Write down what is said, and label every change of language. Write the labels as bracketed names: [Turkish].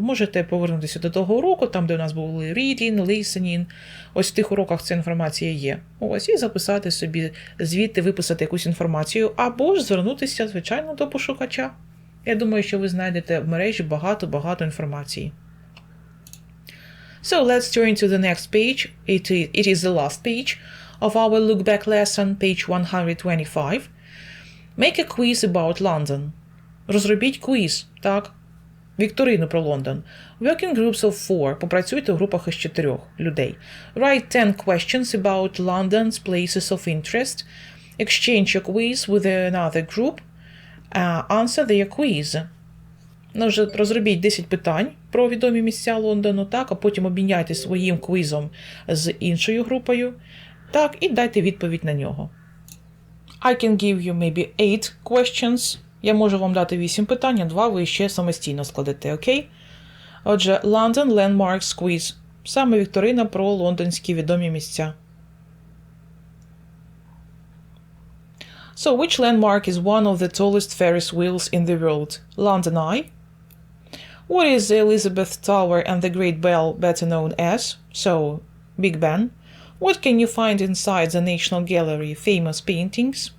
[Ukrainian] Можете повернутися до того уроку, там, де у нас були reading, listening. Ось в тих уроках ця інформація є. Ось, і записати собі звідти, виписати якусь інформацію, або ж звернутися, звичайно, до пошукача. Я думаю, що ви знайдете в мережі багато інформації. [English] So, let's turn to the next page. It is the last page of our look-back lesson, page 125. Make a quiz about London. [Ukrainian] Розробіть квіз, так? Вікторину про Лондон. [English] Work in groups of 4. [Ukrainian] Попрацюйте в групах із 4 людей. [English] Write 10 questions about London's places of interest. Exchange your quiz with another group. Answer their quiz. [Ukrainian] Розробіть 10 питань про відомі місця Лондону, так, а потім обміняйте своїм квізом з іншою групою, так, і дайте відповідь на нього. [English] I can give you maybe 8 questions. [Ukrainian] Я можу вам дати 8 питань, а 2 ви ще самостійно складете, окей? Отже, London Landmarks Quiz. Саме вікторина про лондонські відомі місця. [English] So, which landmark is one of the tallest Ferris wheels in the world? London Eye. What is the Elizabeth Tower and the Great Bell better known as? So, Big Ben. What can you find inside the National Gallery? Famous paintings.